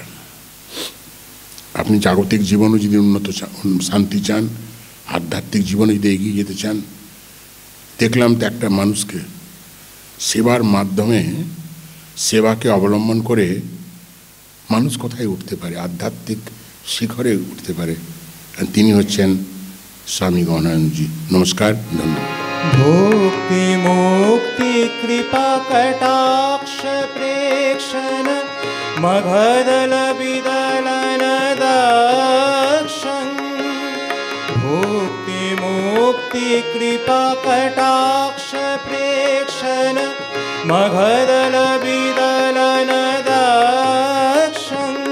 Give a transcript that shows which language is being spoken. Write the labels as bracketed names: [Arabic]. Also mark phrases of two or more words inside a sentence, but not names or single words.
[Bangla] আপনি জাগতিক জীবনে যদি উন্নত শান্তি চান, আধ্যাত্মিক জীবনে যদি এগিয়ে যেতে চান, দেখলাম তো একটা মানুষকে সেবার মাধ্যমে, সেবাকে অবলম্বন করে মানুষ কোথায় উঠতে পারে, আধ্যাত্মিক শিখরে উঠতে পারে, তিনি হচ্ছেন স্বামী গৌরাঙ্গজি। নমস্কার, ধন্যবাদ। [Sanskrit] भुक्ति मुक्ति कृपा कटाक्ष प्रेक्षण मघदल विदलन दक्षं। भुक्ति मुक्ति कृपा कटाक्ष प्रेक्षण मघदल विदलन दक्षं।